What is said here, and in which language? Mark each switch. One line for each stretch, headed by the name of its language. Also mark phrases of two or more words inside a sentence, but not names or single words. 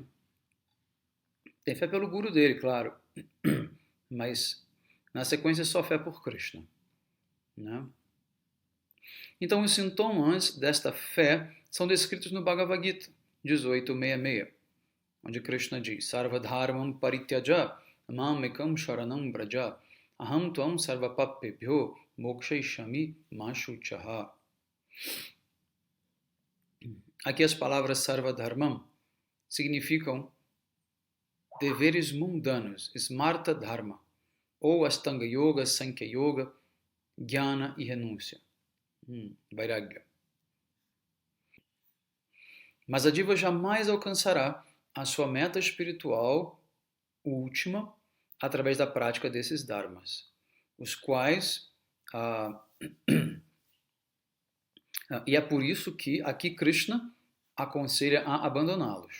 Portuguese: Tem fé pelo guru dele, claro, mas na sequência só fé por Krishna, né? Então, os sintomas desta fé são descritos no Bhagavad Gita 18.66, onde Krishna diz:
Sanskrit: Sarvadharmam parityaja mam ekam sharanam braja aham tvam sarvapapebhyo mokshaishami mashuchaha.
Portuguese: Aqui as palavras sarvadharmam significam deveres mundanos,
Sanskrit: smarta dharma, ou astanga yoga, sankhya yoga, jnana
Portuguese: e renúncia,
Sanskrit: vairagya.
Portuguese: Mas a diva jamais alcançará a sua meta espiritual última através da prática desses dharmas, os quais e é por isso que aqui Krishna aconselha a abandoná-los.